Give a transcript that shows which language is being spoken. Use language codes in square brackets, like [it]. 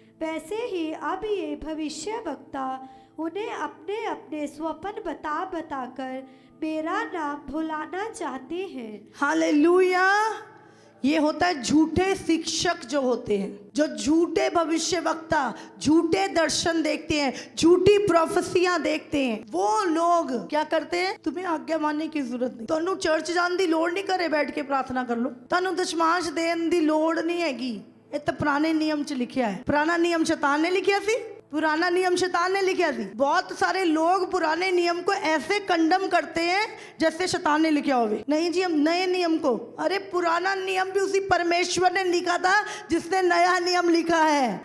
[hi] वैसे ही अब ये भविष्य वक्ता उन्हें अपने अपने स्वप्न बता बताकर मेरा नाम भुलाना चाहते हैं। हालेलुया। ये होता है झूठे शिक्षक जो होते हैं, जो झूठे भविष्य वक्ता, झूठे दर्शन देखते हैं, झूठी प्रोफेसियां देखते हैं। वो लोग क्या करते हैं, तुम्हें आज्ञा मानने की जरूरत नहीं, [pa] ਤੁਹਾਨੂੰ ਚਰਚ ਜਾਣ ਦੀ ਲੋੜ ਨਹੀਂ, ਘਰੇ ਬੈਠ ਕੇ ਪ੍ਰਾਰਥਨਾ ਕਰ ਲਓ, ਤੁਹਾਨੂੰ ਦਸ਼ਮਾਂਸ਼ ਦੇਣ ਦੀ ਲੋੜ ਨਹੀਂ ਹੈਗੀ। ਇਹ ਤਾਂ ਪੁਰਾਣੇ ਨਿਯਮ 'ਚ ਲਿਖਿਆ ਹੈ। ਪੁਰਾਣਾ ਨਿਯਮ [hi] शैतान ने लिखा सी, पुराना नियम शैतान ने लिखा थी। बहुत सारे लोग पुराने नियम को ऐसे कंडम करते हैं जैसे शैतान ने लिखा होवे। नहीं जी, हम नए नियम को, अरे पुराना नियम भी उसी परमेश्वर ने लिखा था जिसने नया नियम लिखा है।